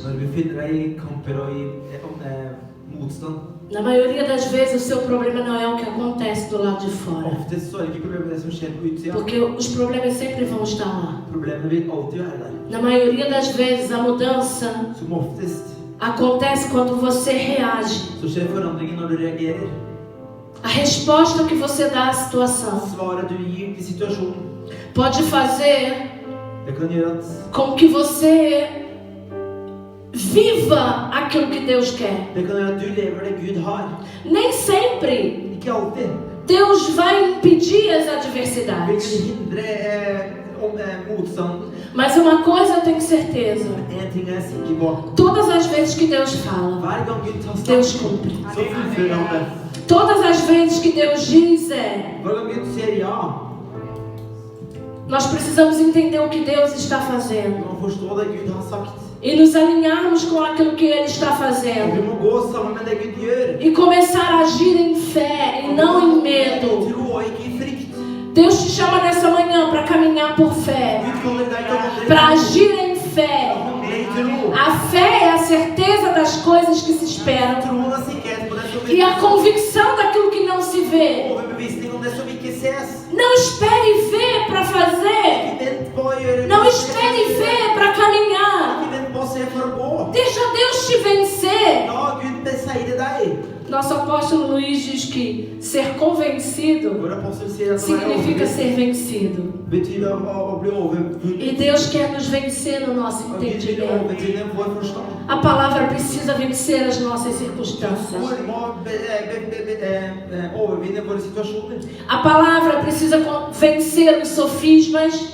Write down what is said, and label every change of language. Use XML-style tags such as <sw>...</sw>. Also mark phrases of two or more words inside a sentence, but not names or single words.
<no>Når vi finner deg i kamper og i motstand,</no> <pt>na maioria das vezes o seu problema não é o que acontece do lado de fora,</pt> <no>oftest så er det ikke problemet det som skjer på utsida.</no> <pt>porque os problemas sempre vão estar lá.</pt> <no>Problemet vil alltid være der.</no> <pt>Na maioria das vezes a mudança</pt> <no>Som oftest</no> <pt>acontece quando você reage.</pt> <no>så skjer forandringen når du reagerer.</no> <pt>A resposta que você dá à situação</pt> <no>Svaret du gir til situasjonen,</no> <pt>pode fazer</pt> <no>det kan gjøre at</no> <pt>com que você viva aquilo que Deus quer.</pt> <no>det kan gjøre at du lever det Gud har.</no> <pt>Nem sempre</pt> <no>Ikke alltid.</no> <pt>Deus vai impedir as</pt> <no>Vil</no> <pt>adversidades.</pt> <no>du hindre motstanden?</no> <pt>Mas uma coisa eu tenho certeza:</pt> <no>En ting er jeg sikker på.</no> <pt>todas as vezes que Deus fala,</pt> <no>Hver gang Gud tar</no> <pt>Deus</pt> <no>stand,</no> <pt>cumpre.</pt> <no>så fullfører han det.</no> <pt>Todas as vezes que Deus diz</pt> <no>Hver gang Gud sier ja,</no> <pt>nós precisamos entender o que Deus está fazendo</pt> <no>vi må forstå det Gud har sagt.</no> <pt>e nos alinharmos com aquilo que Ele está</pt> <no>Og vi</no> <pt>fazendo</pt> <no>må gå sammen med det Gud gjør.</no> <pt>e começar a agir em fé e não em medo.</pt> <no>Tro og ikke i frykt.</no> <pt>Deus te chama nessa manhã para caminhar por fé,</pt> <no>Gud kaller deg til å vandre</no> <pt>para</pt> <no>i tro.</no> <pt>agir em fé.</pt> <no>Vandre i tro.</no> <pt>A fé é a certeza das coisas que se esperam</pt> <no>Troen er sikkerhet på det som</no> <pt>e a convicção daquilo que não se vê.</pt> <no>overbevisning om det som ikke ses.</no> <pt>Não espere ver para fazer.</pt> <no>Ikke vent på å gjøre</no> <pt>Não espere ver para caminhar.</pt> <no>Ikke vent på å se for å gå.</no> <pt>Deixa Deus te vencer.</pt> <no>La Gud beseire deg.</no> <pt>Nosso apóstolo Luiz diz que ser convencido</pt> <no>Vår apostel sier at å være</no> <pt>significa</pt> <no>overbevist</no> <pt>ser vencido.</pt> <no>betyr å bli</no> <pt>E</pt> <no>overvunnet.</no> <pt>Deus quer nos vencer no nosso</pt> <no>Og Gud vil</no> <pt>entendimento.</pt> <no>overvinne vår forstand.</no> <pt>A palavra precisa vencer as nossas circunstâncias.</pt> <no>Ord må overvinne våre situasjoner.</no> <pt>A palavra precisa vencer os sofismas</pt>